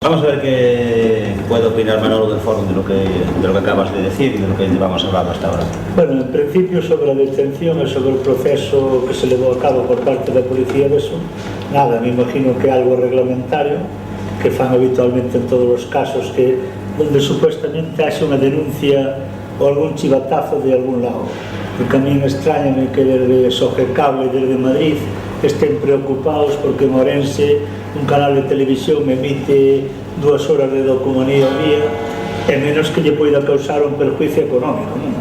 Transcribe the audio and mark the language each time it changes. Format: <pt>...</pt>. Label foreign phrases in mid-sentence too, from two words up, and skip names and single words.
<es>Vamos a ver qué puede opinar Manolo del foro de lo que acabas de decir y de lo que llevamos hablando hasta ahora.</es> <gl>Bueno, en principio sobre a detención e sobre o proceso que se levou a cabo por parte da policía deso, nada, me imagino que é algo reglamentario que fan habitualmente en todos os casos</gl> <es>donde supuestamente</es> <gl>haxe unha denuncia ou algún chivatazo de algún lado.</gl> <es>Porque a mí me extrañame que desde Sogecable, desde Madrid, estén preocupados porque en Ourense un canal de televisión emite 2 horas de documanía</es> <gl>ao día e menos que lle poida causar</gl> <es>un perjuicio económico, non?</es>